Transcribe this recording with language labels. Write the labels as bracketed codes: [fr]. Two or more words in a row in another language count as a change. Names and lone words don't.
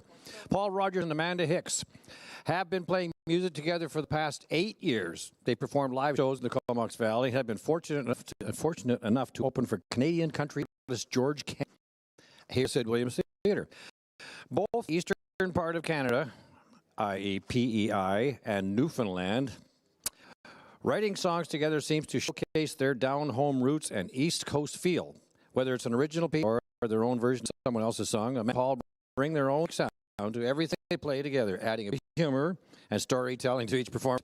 [en] Paul Rogers and Amanda Hicks have been playing music together for the past 8 years. They performed live shows in the Comox Valley, have been fortunate enough to open for Canadian country artist George Kent here at Sid Williams Theatre. Both eastern part of Canada, i.e. PEI, and Newfoundland. Writing songs together seems to showcase their down-home roots and East Coast feel. Whether it's an original piece or their own version of someone else's song, Amanda and Paul bring their own sound to everything they play together, adding a bit of humor and storytelling to each performance.